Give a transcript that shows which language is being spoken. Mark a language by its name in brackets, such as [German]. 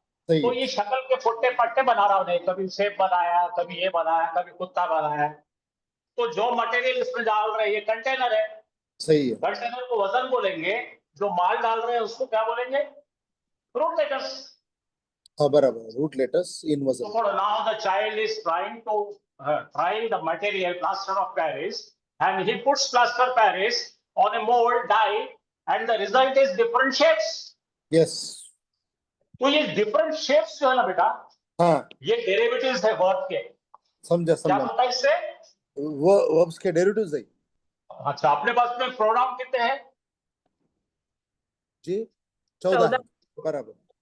[Hindi] तो ये शक्ल के फुट्टे पट्टे बना रहा उन्हें, कभी सेब बनाया, कभी ये बनाया, कभी कुत्ता बनाया। तो जो मटेरियल इसमें डाल रहे हैं ये कंटेनर है। सही है। कंटेनर को वजन बोलेंगे, जो माल डाल रहे हैं उसको क्या बोलेंगे? Root letters. हाँ बराबर, रूट लेटर्स इन वजन। [English] So now the child is trying to try the material plaster of Paris, and he puts plaster Paris on a mold die, and the result is different shapes. Yes. [Hindi] तो ये different shapes जो है ना बेटा, हाँ ये derivatives है verb के। समझा क्या समझा। बनता है इससे? वो वर्ब्स के डेरिवेटिव्स है अच्छा, अपने पास में प्रोनाउन कितने हैं? जी 14 बराबर।